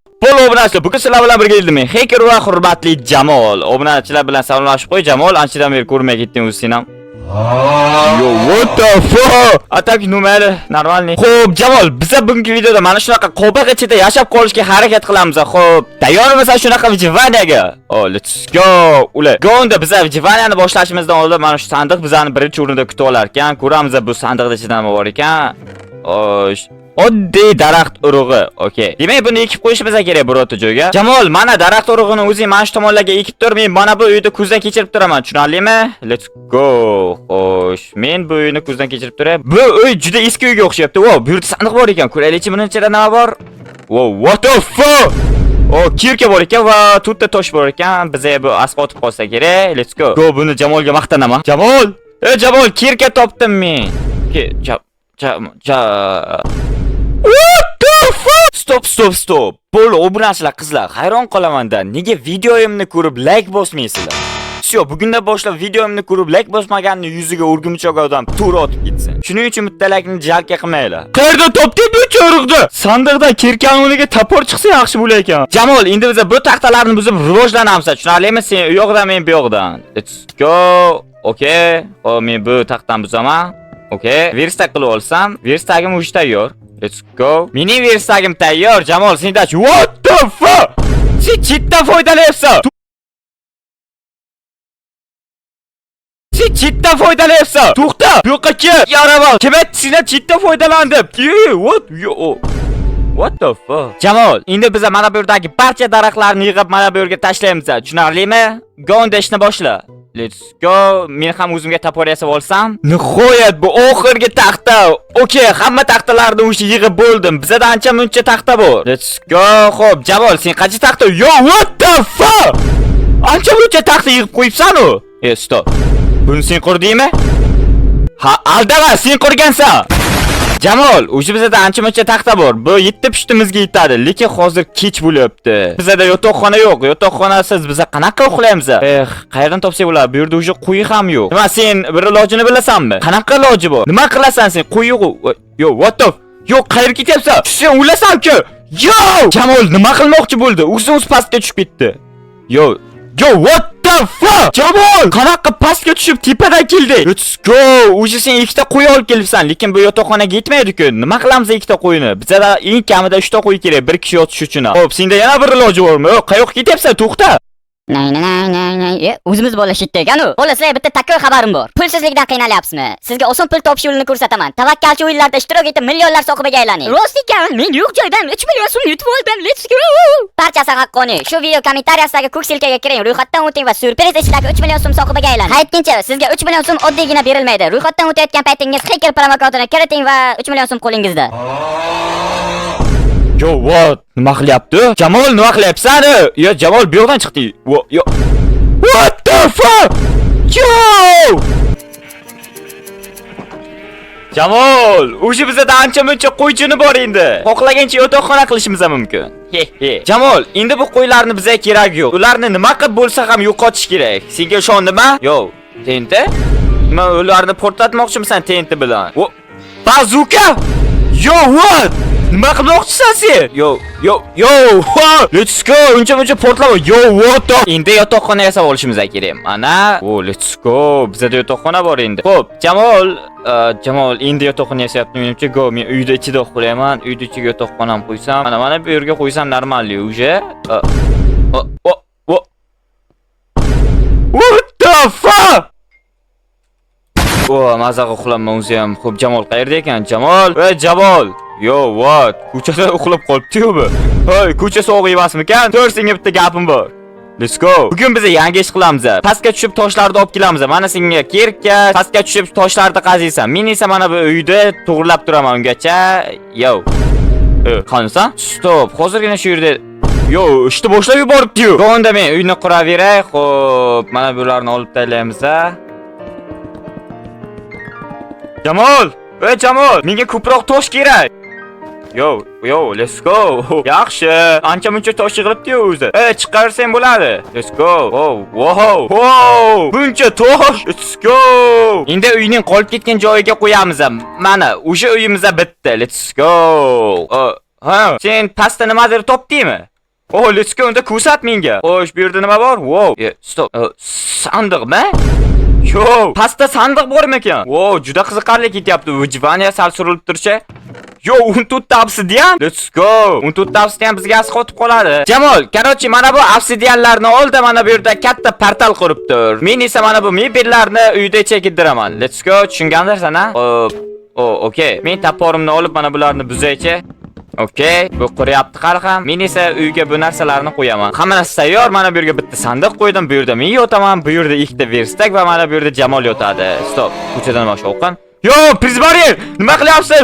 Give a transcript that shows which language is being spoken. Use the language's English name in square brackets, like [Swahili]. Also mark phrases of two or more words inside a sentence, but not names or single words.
[Uzbek] Assalomu alaykum. Bugun sizlar bilan birga edim men. Hacker va hurmatli Jamol. Obunachilar bilan salomlashib qo'y. Jamol, anchadan beri ko'rmay ketding o'zi sen ham. [English] Yo, what the fuck? [Russian] Atak numeri normalniy. [Uzbek] Xo'p, Jamol, biz bugungi videoda mana shunaqa qo'biq ichida yashab qolishga harakat qilamiz. Xo'p, tayyormisan shunaqa vijvanaga? [English] Oh, let's go. [Uzbek] Ular. Gonda biz vijvanani boshlashimizdan oldin mana shu sandiq bizani birinchi o'rinda kutib olar ekan. Ko'ramiz bu sandiqda ichida nima bor ekan. Osh. Oddiy daraxt urug'i. Okay. Demak, buni ekib qo'yishimiz kerak birorta joyga. Jamol, mana daraxt urug'ini o'zing mana shu tomonlarga ekib tur. Men mana bu uyni ko'zdan kechirib turaman. Tushunarlimi? [English] Let's go. [Uzbek] Xo'sh, men bu uyni ko'zdan kechirib turay. Bu uy juda eski uyga o'xshayapti. Wow, bu yerda sandiq bor ekan. Ko'raylikchi buni ichida nima bor? [English] Wow, what the fuck? [Uzbek] Oh, kirka bor ekan va to'rtta tosh bor ekan. Bizga bu asqotib qolsa kerak. [English] Let's go. Go, [Uzbek] buni Jamolga maqtanaman. Jamol! Jamol, kirka topdim men. [English] What the fuck? [Uzbek] Stop. Bo'l, obunachilar qizlar, hayron qolaman-da. Nega videoyimni ko'rib like bosmaysizlar? Shu, bugundan boshlab videoyimni ko'rib like bosmaganni yuziga o'rgimchoq odam to'g'ri otib ketsin. Shuning uchun bitta like'ni jalka qilmanglar. Qayerda topding bu cho'riqni? Sandiqdan kirkan o'rniga tapor chiqsa yaxshi bo'lar ekan. Jamol, endi biz bu taxtalarni buzib rivojlanamiz. Tushunarlimi? Sen u yoqdan, men bu yoqdan. [English] Let's go. [Uzbek] Okay. Hop, men bu taxtdan buzaman. Okay. Verstag qilib olsam, verstagim uch tayyor. [English] Let's go. [Uzbek] Mening verstagim tayyor. Jamol, sendachi. [English] What the fuck? [Uzbek] Sen chetdan foydalanyapsan. Sen chetdan foydalanyapsan. To'xta. Bu yoqqa kel. Yaraval. Kim aytdi sendan chetdan foydalandim? [English] What? What the fuck? [Uzbek] Jamol, endi biz mana bu yerdagi barcha daraxtlarni yig'ib mana bu yerga tashlaymiz. Tushunarlimi? Gonda ishni boshla. [English] Let's go. [Uzbek] Men ham o'zimga tapor yasab olsam. Nihoyat bu oxirgi taxta. Okay, hamma taxtalarni o'sha yig'ib bo'ldim. Bizda ancha muncha taxta bor. [English] Let's go. [Uzbek] Xo'p, Jamol, sen qancha taxta? [English] Yo, what the fuck? [Uzbek] Ancha muncha taxta yig'ib qo'yibsan-ku. Stop. Buni sen qurdingmi? Ha, aldama, sen qurgansan. Jamol, o'sha bizda ancha muncha taxta bor. Bu yetti pushtimizga yetadi, lekin hozir kech bo'lyapti. Bizda yotoqxona yo'q. Yotoqxonasiz biz qanaqa uxlaymiz? Qayerdan topsak bo'ladi? Bu yerda o'sha quyi ham yo'q. Nima, sen bir ilojini bilasanmi? Qanaqa iloji bor? Nima qilasan sen? Quyi yo'q. [English] Yo, what the? [Uzbek] Yo, qayerga ketyapsan? Sen o'lasan-ku. Yo! Jamol nima qilmoqchi bo'ldi? O'zimiz pastga tushib ketdi. [English] Yo, what the fuck? [Uzbek] Jamol, qanaqa pastga tushib tepadan keldi? [English] Let's go. [Uzbek] O'sha sen ikkita qo'y olib kelibsan, lekin bu yotoqxonaga yetmaydi-ku. Nima qilamiz ikkita qo'yni? Bizda eng kamida 3 ta qo'y kerak, bir kishi yotish uchun. Xo'p, senda yana bir iloji bormi? Yo'q, qayoqqa ketyapsan? To'xta. O'zimiz bo'lishdi ekan-u. Xo'p, sizlarga bitta takka xabarim bor. Pulsizlikdan qiynalyapsizmi? Sizga oson pul topish yo'lini ko'rsataman. Tavakkalchi o'yinlarda ishtirok etib, millionlar sohibiga aylaning. Rost ekan, men yo'q joydan 3 million so'm yutib oldim. [English] Let's go. [Uzbek] Barchasi haqqoniy. Shu video kommentariyasidagi ko'k silkaga kiring, ro'yxatdan o'ting va surpriz ishdagi 3 million so'm sohibiga aylaning. Aytgancha, sizga 3 million so'm oddiygina berilmaydi. Ro'yxatdan o'tayotgan paytingiz hacker promokodini kiriting va 3 million so'm qo'lingizda. Yo, what? Nima qilyapti? Jamol, nima qilyapsan? Yo, Jamol bu yoqdan chiqdi. [English] Yo. What the fuck? [Uzbek] Yo! Jamol, o'sha bizda ancha muncha qo'ychini bor endi. Xohlagancha yotoqxona qilishimiz mumkin. Jamol, endi bu qo'ylarni bizga kerak yo'q. Ularni nima qilib bo'lsa ham yo'qotish kerak. Senga ishondimmi? Yo, tenti? Nima ularni portlatmoqchimisan tenti bilan? Bazuka! [English] Yo, what? [Uzbek] Nima qilmoqchisan sen? [English] Yo, let's go. [Uzbek] Uncha portlama. [English] Yo, what the? [Uzbek] Endi yotoqxona yasab olishimiz kerak. Mana, [English] let's go. [Uzbek] Bizda yotoqxona bor endi. Xo'p, Jamol, endi yotoqxona yasayapti. Menimcha, go. Men uyda ichida uxlayman. Uyda ichiga yotoqxonam qo'ysam, mana bu yerga qo'ysam normalli o'sha. [English] What the fuck? [Uzbek] Mazaga uxlaman o'zi ham. Xo'p, Jamol qayerda ekan? Jamol. Yo, what? Ko'chada uxlab qolibdi-yu bu. Hoy, ko'cha sovuq emasmikan? Tur, senga bitta gapim bor. [English] Let's go. [Uzbek] Bugun biz yangi ish qilamiz. Pastga tushib toshlarni olib kelamiz. Mana senga kirka, pastga tushib toshlarni qaziysan. Men esa mana bu uyda to'g'rilab turaman ungacha. Yo. Qanasan? Stop. Hozirgina shu yerda yo, ishni boshlab yuboribdi-yu. Gonda men uyni quraveray. Xo'p, mana bularni olib taylaymiz. Jamol, menga ko'proq tosh kerak. [English] Yo, let's go. [Uzbek] Yaxshi. Ancha muncha tosh yig'ilibdi-yu o'zi. Chiqarsang bo'ladi. [English] Let's go. [Uzbek] Wow. Buncha tosh. [English] Let's go. [Uzbek] Endi uyning qolib ketgan joyiga qo'yamiz. Mana, o'sha uyimizda bitta. [English] Let's go. [Uzbek] Ha, sen pastda nimadir topdingmi? [English] Oh, let's go, [Uzbek] unda ko'rsat menga. Xo'sh, bu yerda nima bor? [English] Wow, stop. [Uzbek] Sandiqmi? Yo, pastda sandiq bormi ekan? Wow, juda qiziqarli ketyapti. Vijvaniya sal surilib turchi. [English] Yo, 14 obsidian. Let's go. [Uzbek] 14 obsidian bizga as qotib qoladi. Jamol, qarochi mana bu obsidianlarni oldi, mana bu yerda katta portal qurib tur. Men esa mana bu mebellarni uyda chekindiraman. [English] Let's go. [Uzbek] Tushungandirsan, ha? Okay. Men toporimni olib mana bularni buzaychi. Okay, bu quryapti qari ham. Men esa uyga bu narsalarni qo'yaman. Hammasi tayyor. Mana bu yerga bitta sandiq qo'ydim. Bu yerda men yotaman, bu yerda ikkita verstak va mana bu yerda Jamol yotadi. Stop. Ko'chadan boshqa o'qin. Yo, prizbarier! Nima qilyapsiz?